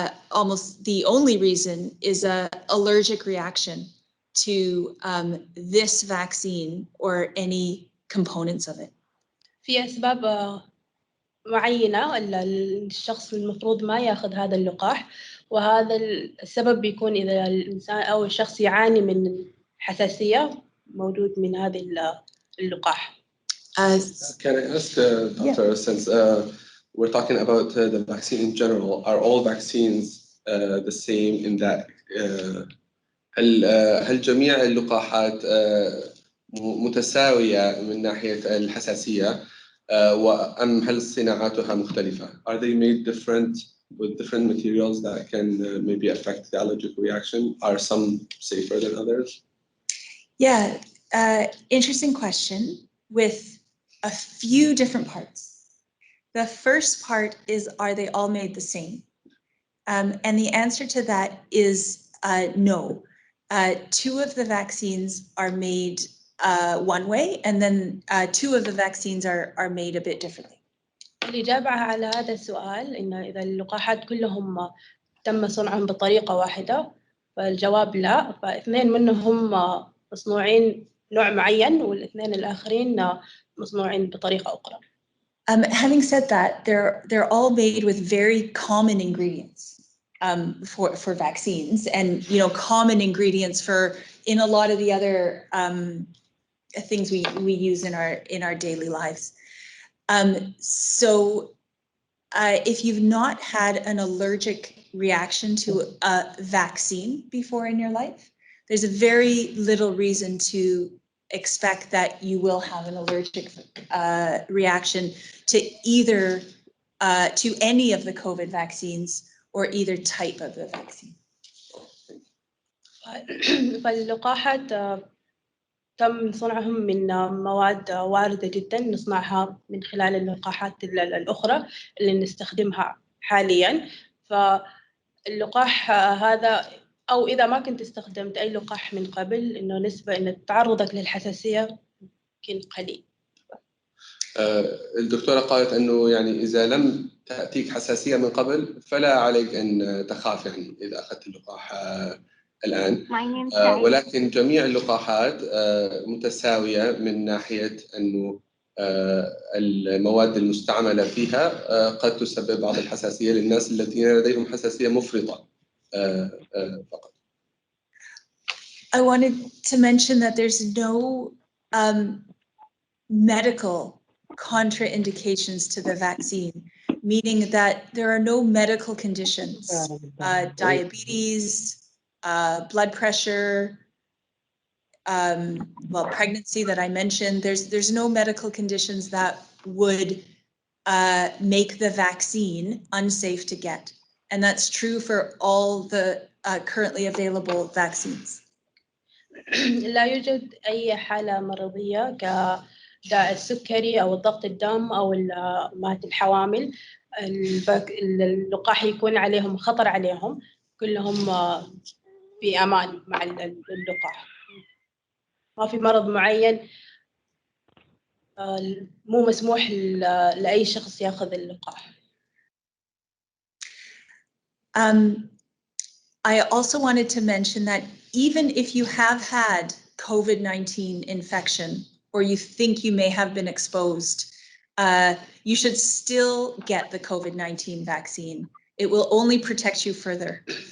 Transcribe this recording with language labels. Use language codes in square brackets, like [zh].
[en] Almost the only reason is an allergic reaction to this vaccine or any components of it. [ar] في أسباب معينة الشخص المفروض ما ياخذ هذا اللقاح، وهذا السبب بيكون إذا الإنسان أو الشخص يعاني من حساسية موجود من هذه اللقاح. [en] Can I ask Dr. Since we're talking about the vaccine in general, are all vaccines the same in that [ar] هل جميع اللقاحات متساوية من ناحية الحساسية أم هل صناعاتها مختلفة? [en] Are they made different with different materials that can maybe affect the allergic reaction? Are some safer than others? Yeah, Interesting question with a few different parts. The first part is, are they all made the same? And the answer to that is no. Two of the vaccines are made one way, and then two of the vaccines are made a bit differently. [ar] الإجابة على هذا السؤال إنه إذا اللقاحات كلهم تم صنعهم بطريقة واحدة فالجواب لا، فاثنين منهم مصنوعين نوع معين والاثنين الآخرين مصنوعين بطريقة أخرى. [en] Having said that, they're all made with very common ingredients for vaccines, and common ingredients for in a lot of the other things we use in our daily lives. So if you've not had an allergic reaction to a vaccine before in your life, there's a very little reason to expect that you will have an allergic reaction to either to any of the COVID vaccines or either type of the vaccine. [ar] فاللقاحات تم صنعهم من مواد واردة جدا نصنعها من خلال اللقاحات الأخرى اللي نستخدمها حاليا. فاللقاح هذا أو إذا ما كنت استخدمت أي لقاح من قبل إنه نسبة إن تعرضك للحساسية يمكن قليل. الدكتورة قالت أنه يعني إذا لم تأتيك حساسية من قبل فلا عليك أن تخاف يعني إذا أخذت اللقاح الآن، ولكن جميع اللقاحات متساوية من ناحية أنه المواد المستعملة فيها قد تسبب بعض الحساسية للناس الذين لديهم حساسية مفرطة فقط. [en] I wanted to mention that there's no medical contraindications to the vaccine, meaning that there are no medical conditions, diabetes, blood pressure, pregnancy that I mentioned. There's no medical conditions that would make the vaccine unsafe to get, and that's true for all the currently available vaccines. [ar] لا يوجد أي حالة مرضية كداء السكري أو الضغط الدم أو مات الحوامل اللقاح يكون عليهم خطر عليهم، كلهم في أمان مع اللقاح. ما في مرض معين مو مسموح لأي شخص يأخذ اللقاح. [en] I also wanted to mention that even if you have had COVID-19 infection or you think you may have been exposed, you should still get the COVID-19 vaccine. It will only protect you further.